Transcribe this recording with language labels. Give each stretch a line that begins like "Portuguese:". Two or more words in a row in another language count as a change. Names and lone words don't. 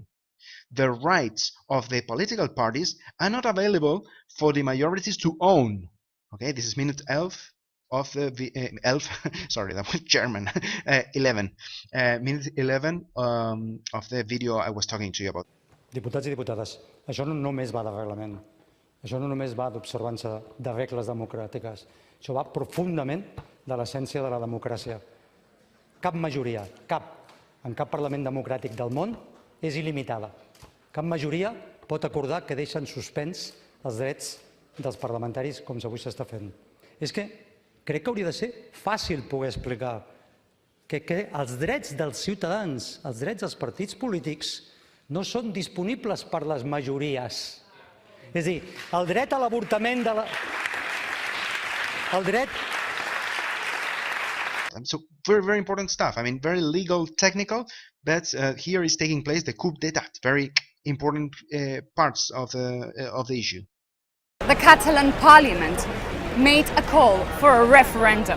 English: The rights of the political parties are not available for the majorities to own. Okay, this is minute 11. of the sorry, that was German. 11 minute 11 of the video I was talking to you about.
Catalan: Diputats i diputades, això no només va de reglament, això no només va d'observança de regles democràtiques, això va profundament de l'essència de la democràcia. Cap majoria, en cap parlament democràtic del món és il·limitada. Cap majoria pot acordar que deixen suspens els drets dels parlamentaris com avui s'està fent. És que crec que hauria de ser fàcil poder explicar que els drets dels ciutadans, els drets dels partits polítics, no són disponibles per les majories. És a dir, el dret a l'avortament de la... El dret...
English: So very, very important stuff. I mean, very legal, technical, but here is taking place the coup d'état. Very important parts of the issue. The Catalan parliament made a call for a referendum.